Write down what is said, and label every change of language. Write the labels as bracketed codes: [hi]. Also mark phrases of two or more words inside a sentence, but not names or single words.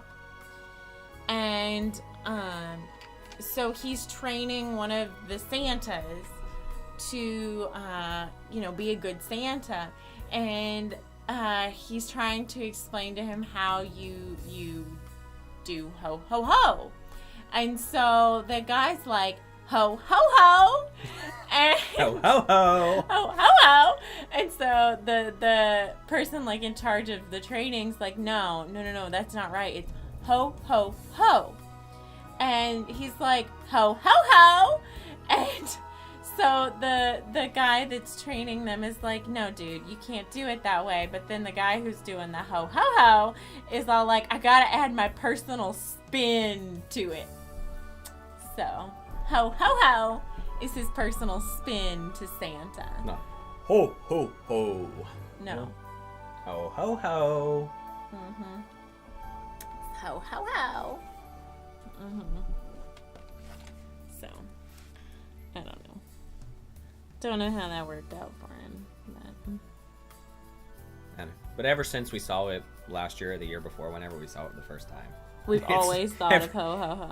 [en] And, so he's training one of the Santas to, you know, be a good Santa. And, he's trying to explain to him how you do ho ho ho. And so the guy's like, ho ho ho. And Ho ho ho! ho ho ho. And so the person like in charge of the training's like, no, that's not right. It's ho ho ho. And he's like, ho ho ho. And so the guy that's training them is like, no, dude, you can't do it that way. But then the guy who's doing the ho ho ho is all like, I gotta add my personal spin to it. So ho ho ho is his personal spin to Santa. No. Ho ho ho! No. Ho ho ho! Mm-hmm. Ho ho ho. Mm-hmm. So, I don't know. Don't know how that worked out for him. But ever since we saw it last year or the year before, whenever we saw it the first time, We've It's always thought of ho ho ho.